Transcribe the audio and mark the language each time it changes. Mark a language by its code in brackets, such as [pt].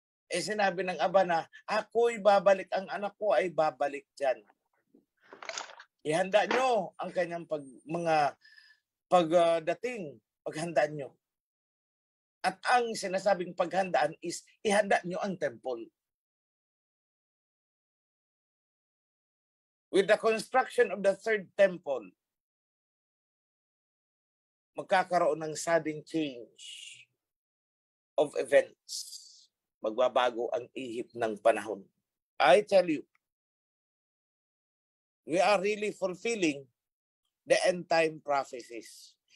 [tl] Eh sinabi ng Aba na, ako'y babalik, ang anak ko ay babalik dyan. Ihanda nyo ang kanyang pagdating, paghandaan nyo. At ang sinasabing paghandaan is, ihanda nyo ang temple. [en] With the construction of the third temple, [tl] magkakaroon ng [en] sudden change of events. [tl] Magbabago ang ihip ng panahon. [en] I tell you, we are really fulfilling the end time prophecies.